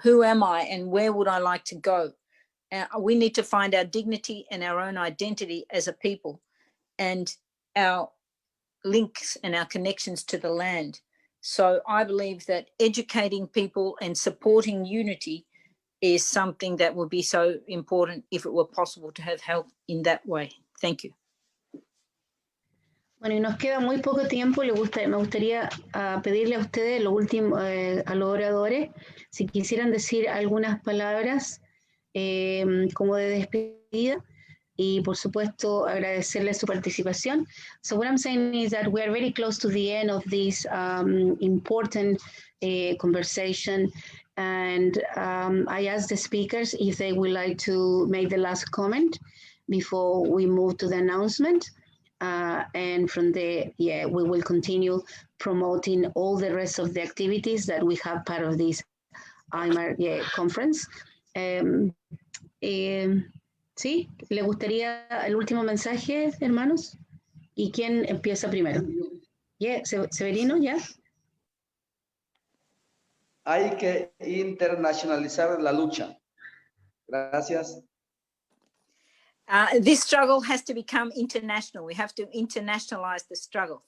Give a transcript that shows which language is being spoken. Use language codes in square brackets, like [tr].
[en] Who am I and where would I like to go? We need to find our dignity and our own identity as a people and our links and our connections to the land. So I believe that educating people and supporting unity is something that would be so important if it were possible to have help in that way. Thank you. [es] Bueno, y nos queda muy poco tiempo. Me gustaría pedirle a ustedes, lo último, a los oradores, si quisieran decir algunas palabras como de despedida y, por supuesto, agradecerles su participación. [en] So what I'm saying is that we are very close to the end of this important conversation. And I asked the speakers if they would like to make the last comment before we move to the announcement. And from there, we will continue promoting all the rest of the activities that we have part of this IMAR conference. [es] ¿Sí? ¿Le gustaría el último mensaje, hermanos? ¿Y quién empieza primero? Severino, ¿ya? Hay que internacionalizar la lucha. Gracias. [en] This struggle has to become international. We have to internationalize the struggle.